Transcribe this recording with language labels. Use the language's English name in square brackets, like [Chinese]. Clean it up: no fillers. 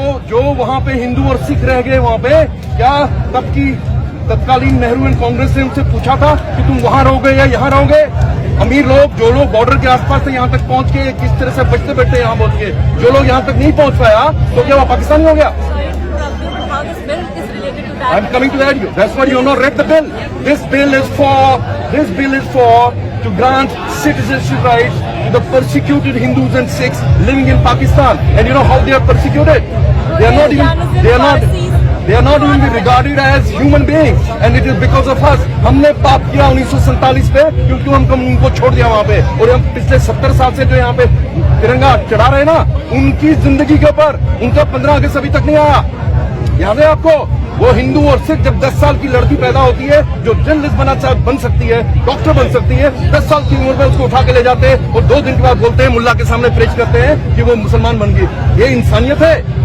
[Hindi] जो वहाँ पे हिंदू और सिख रह गए, वहाँ पे क्या तब की तत्कालीन नेहरू एंड कांग्रेस ने उनसे पूछा था कि तुम वहाँ रहोगे या यहाँ रहोगे? अमीर लोग, जो लोग बॉर्डर के आसपास से यहाँ तक पहुँच के किस तरह से बचते बचते यहाँ पहुँच गए, जो लोग यहाँ तक नहीं पहुँच पाया तो क्या वो पाकिस्तानी हो गया? [English] I'm coming to that. That's why you not read the bill. This bill is for to grant citizenship rights to the persecuted Hindus and Sikhs living in Pakistan. And you know how they are persecuted? They are not even regarded as human beings. And it is because of us. [Hindi] हमने पाप किया 1947 पे, क्योंकि हम उनको छोड़ दिया वहाँ पे, और हम पिछले 70 साल से जो यहाँ पे तिरंगा चढ़ा रहे ना, उनकी जिंदगी के ऊपर उनका 15 अगस्त अभी तक नहीं आया। याद है आपको? वो हिंदू और सिख, जब 10 साल की लड़की पैदा होती है जो जर्नलिस्ट बन सकती है, डॉक्टर बन सकती है, 10 साल की उम्र में उसको उठा के ले जाते हैं और 2 दिन के बाद बोलते हैं, मुल्ला के सामने प्रेच करते हैं कि वो मुसलमान बन गई। ये इंसानियत है?